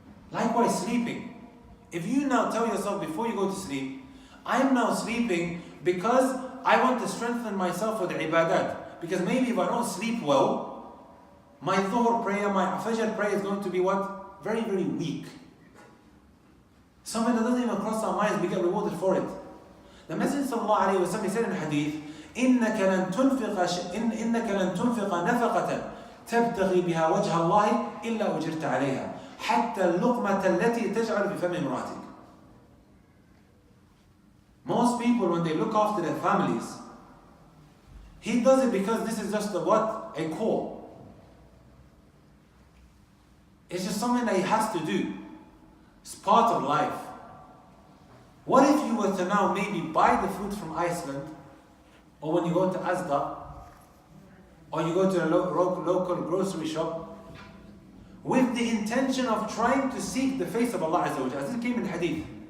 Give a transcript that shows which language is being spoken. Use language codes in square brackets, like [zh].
[en] Likewise, sleeping. If you now tell yourself before you go to sleep, I am now sleeping because I want to strengthen myself with the ibadat. Because maybe if I don't sleep well, my dhuhr prayer, my fajr prayer is going to be what? Very, very weak. Something that doesn't even cross our minds, we get rewarded for it. [ar] The Messenger sallallahu alayhi wa sallam said in hadith, إِنَّكَ لَن تُنْفِقَ نَفَقَةً تَبْتَغِي بِهَا وَجْهَ اللَّهِ إِلَّا أُجِرْتَ عَلَيْهَا حَتَّى اللُّقْمَةَ الَّتِي تَجْعَلُ بِفَمِ امْرَأَتِكَ. [en] Most people, when they look after their families, he does it because this is just a core. It's just something that he has to do. It's part of life. What if you were to now maybe buy the food from Iceland, or when you go to Asda, or you go to a local grocery shop, with the intention of trying to seek the face of Allah Azza wa Jalla. As it came in hadith.